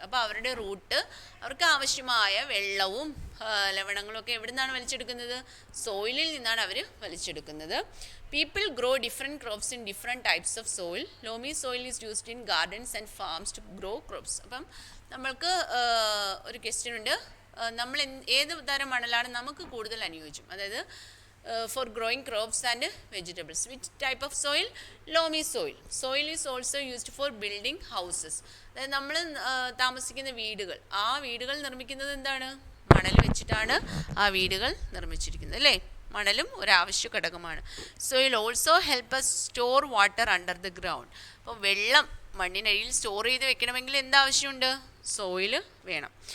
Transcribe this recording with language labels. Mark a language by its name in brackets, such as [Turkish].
[Malayalam] അപ്പോൾ അവരുടെ റൂട്ട് അവർക്ക് ആവശ്യമായ വെള്ളവും ലവണങ്ങളും ഒക്കെ എവിടെ നിന്നാണ് വലിച്ചെടുക്കുന്നത്? സോയിലിൽ നിന്നാണ് അവർ വലിച്ചെടുക്കുന്നത്. [English] People grow different crops in different types of soil. Loamy soil is used in gardens and farms to grow crops. [Malayalam] അപ്പം നമ്മൾക്ക് ഒരു ക്വസ്റ്റ്യൻ ഉണ്ട്, നമ്മൾ ഏത് തരം മണലാണ് നമുക്ക് കൂടുതൽ അനുയോജ്യം? [English] അതായത് for growing crops and vegetables. Which type of soil? Loamy soil. Soil is also used for building houses. [Malayalam] അതായത് നമ്മൾ താമസിക്കുന്ന വീടുകൾ, ആ വീടുകൾ നിർമ്മിക്കുന്നത് എന്താണ്? മണൽ വെച്ചിട്ടാണ് ആ വീടുകൾ നിർമ്മിച്ചിരിക്കുന്നത് അല്ലേ? മണലും ഒരാവശ്യ ഘടകമാണ്. [English] Soil also help us store water under the ground. [Malayalam] അപ്പോൾ വെള്ളം മണ്ണിനടിയിൽ സ്റ്റോർ ചെയ്ത് വെക്കണമെങ്കിൽ എന്താവശ്യമുണ്ട്? സോയിൽ വേണം.